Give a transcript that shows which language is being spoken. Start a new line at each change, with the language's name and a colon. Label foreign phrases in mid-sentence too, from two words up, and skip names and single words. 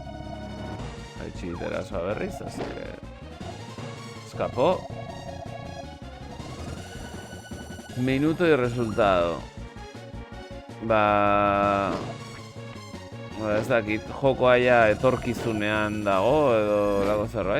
Basque: Erasoa berriz,
Spanish: así que... Escapó. Minuto y resultado.
Basque: Ba... Ez dakit, jokoa ja etorkizunean dago edo lago zerbait.